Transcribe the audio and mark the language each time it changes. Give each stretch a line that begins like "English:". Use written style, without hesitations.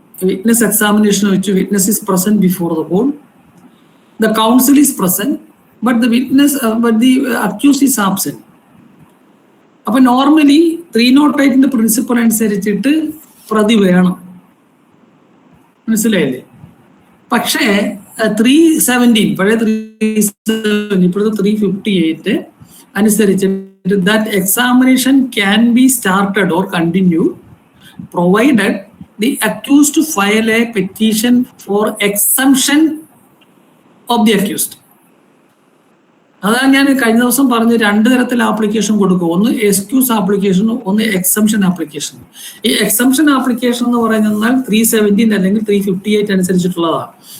English: Witness examination വെച്ച് witness is present before the court, the council is present, but the witness but the accused is absent.
Malayalam: അപ്പൊ normally 308 principal അനുസരിച്ചിട്ട് പ്രതി വേണം, മനസ്സിലായില്ലേ? പക്ഷേ 317 പഴയ 317 ഇപ്പോഴത്തെ 358 അനുസരിച്ചിട്ട്
English: that examination can be started or continued provided the accused file a petition for exemption of the accused.
Malayalam: അതാണ് ഞാൻ കഴിഞ്ഞ ദിവസം പറഞ്ഞ് 2 തരത്തിൽ ആപ്ലിക്കേഷൻ കൊടുക്കും. ഒന്ന് എക്സ്ക്യൂസ് ആപ്ലിക്കേഷൻ, ഒന്ന് എക്സംഷൻ ആപ്ലിക്കേഷൻ. ഈ എക്സംഷൻ ആപ്ലിക്കേഷൻ എന്ന് പറയുന്നത് 317 അല്ലെങ്കിൽ 358 അനുസരിച്ചിട്ടുള്ളതാണ്.